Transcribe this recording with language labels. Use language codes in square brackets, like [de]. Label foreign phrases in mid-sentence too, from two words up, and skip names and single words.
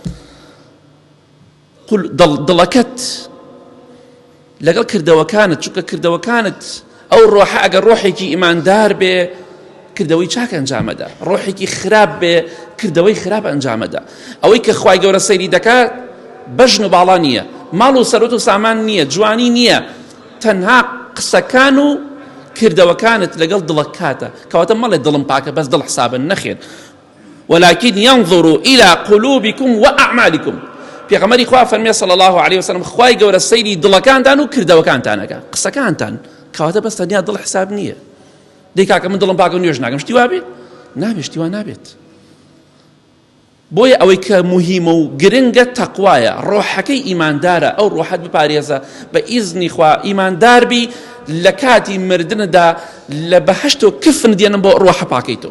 [ckb] دڵەکەت لەگەڵ کردەوەکانت، چونکە کردەوەکانت ئەو ڕۆحە ئەگەر ڕۆحێکی ئیماندار بێ کردەوەی چاک ئەنجامەدا، ڕۆحێکی خراپ بێ کردەوەی خراپ ئەنجامەدا. ئەوەی کە خوای گەورە سەیری دەکات بەژن و باڵا نییە، ماڵ و سەرۆت و سامان نییە، جوانی نییە، تەنها قسەکان و کردەوەکانت لەگەڵ دڵت کاتە. کەواتە مەڵێ دڵم پاکە بەس دڵ حسابن، نەخێر. [ar] ولكن ينظر إلى قلوبكم وأعمالكم. [ckb] پێغەمبەری خوا فەرمێ [ar] صلی الله عليه وسلم [ckb] خوای گەورە سەیری دڵەکانتان و کردەوەکانتانەکە، قسەکانتان، کەواتە بەس تەنیا دڵ حساب نییە. دەی کاکە من دڵم پاکە و نوێژ ناکەم، شتی وا بێت؟ نابێت، شتی وا نابێت. بۆیە ئەوەی کە مهمە و گرنگە تەقوایە، ڕۆحەکەی ئیماندارە، ئەو ڕۆحەت بپارێزە بە ئیزنی خوا، ئیماندار بی لە کاتی مردندا لە بەهەشت و کفن دێنن بۆ ڕۆحە پاکەیتەوە.